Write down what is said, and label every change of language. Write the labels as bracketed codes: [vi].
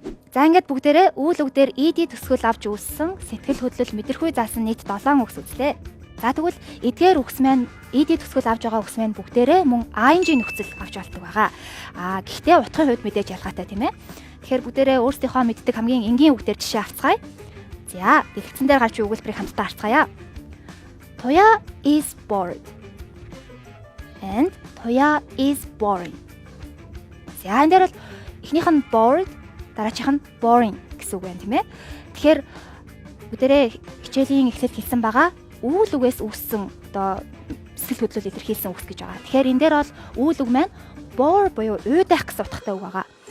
[mn] За ингээд бүгдээрээ үйл үгдээр ED төсгөл авч үүссэн сэтгэл хөдлөл мэдрэхүй заасан нийт 7 үгс үзлээ. За тэгвэл эдгээр үгс маань ED төсгөл авч байгаа үгс маань бүгдээрээ мөн ING нөхцөл авч болдог байгаа. Гэхдээ утгын хувьд мэдээж ялгаатай тийм ээ. Тэгэхээр бүгдээрээ өөрсдийнхөө мэддэг хамгийн энгийн үгдээр жишээ авцгаая. За дэлгэцэн дээр гарч буй өгүүлбэрийг хамтдаа харцгаая. [en] Туя is bored. And Туя is boring. [mn] За энэ дээр бол эхнийх нь bored, дараачих нь boring гэсэн үг байна тийм ээ. Тэгэхээр бүгдээрээ хичээлийн эхлэлд хэлсэн байгаа үйл үгээс үүссэн одоо сэтгэл хөдлөл илэрхийлсэн үгс гэж байгаа. Тэгэхээр энэ дээр бол үйл үг маань bore буюу уйдах гэсэн утгатай үг байгаа.